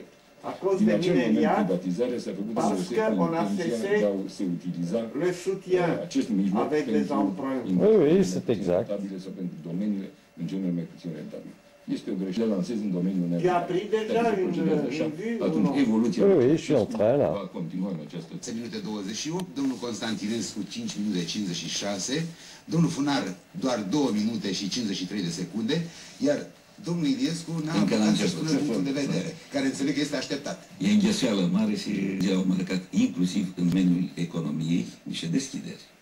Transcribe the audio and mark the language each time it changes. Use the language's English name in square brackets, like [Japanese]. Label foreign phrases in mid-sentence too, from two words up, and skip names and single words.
[French] À cause des minériats, parce qu'on a cessé le soutien avec des emprunts. Oui, oui, c'est exact. [Romanian] Este o greșeală, lansez în domeniul [French] Tu as pris déjà une vue ou non? Oui, je suis en train là. [Romanian] Continuăm această... 10 minute 28, domnul Constantinescu 5 minute 56, domnul Funar doar 2 minute și 53 de secunde, iar domnul Iliescu n-a apucat să spună punctul de vedere, care înțeleg că este așteptat. E înghesuială mare și au marcat inclusiv în domeniul economiei niște deschideri.